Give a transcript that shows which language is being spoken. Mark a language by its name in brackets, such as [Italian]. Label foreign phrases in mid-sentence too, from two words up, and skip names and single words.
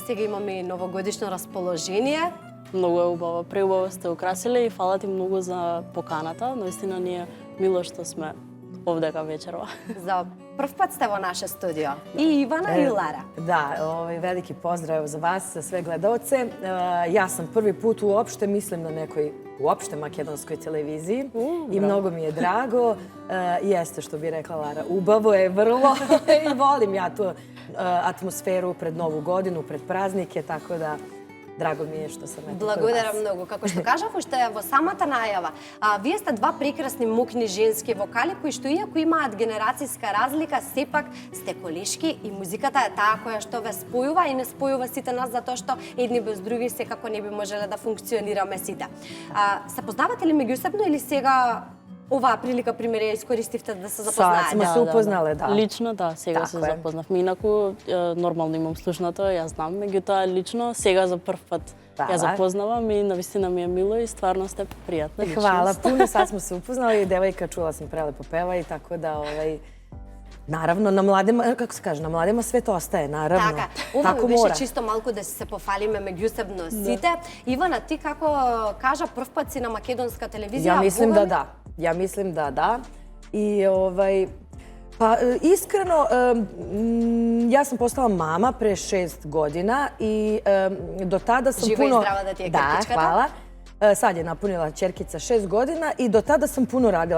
[Macedonian] Сега имаме и новогодишно расположение. Многу е убаво, преубаво сте украсиле и фала ти многу за поканата. Наистина ни е мило што сме овдека вечерва. За прв пат сте во наше студио. И Ивана и Лара. Да, велики поздрав [Serbian] za vas, za sve gledaoce. Ja sam prvi put uopšte, mislim na nekoj uopšte makedonskoj televiziji i mnogo mi je drago. Jeste, što bi rekla Lara, ubavo je vrlo i volim ja tu atmosferu pred Novu godinu, pred praznike, tako da [Macedonian] драго ми е што сам ето. Благодарам многу. Како што кажав уште во самата најава, вие сте два прекрасни мокни женски вокали кои што иако имаат генерацијска разлика, сепак сте колешки и музиката е таа која што ве спојува и не спојува сите нас затоа што едни без други секако не би можеле да функционираме сите. Се познавате ли меѓусебно или сега оваа прилика пример ја искористивте да се запознаете? [Serbian] Сме се упознале, да. [Macedonian] Лично, да, сега се запознавме. Инаку, нормално имам слушнато, ја знам, меѓутоа лично, сега за прв пат ја запознавам и навистина ми е мило и стварно сте пријатна личност. [Serbian] Хвала puno, sad smo se upoznali i devojka čula sam prelepo peva i tako da naravno, na mladima, kako se kaže, na mladima sve to ostaje, naravno. [Macedonian] Така, ова ми беше чисто малку да се пофалиме меѓусебно сите. Ивана, ти како кажа прв пат си на македонска телевизија? [Serbian] Ja mislim da da. Ja mislim da da. I pa iskreno, ja sam postala mama pre 6 godina i do tada sam Živa puno... i zdrava da ti je Da, krtičkata. hvala. Sad je napunila ćerkica 6 godina i do tada sam puno radila.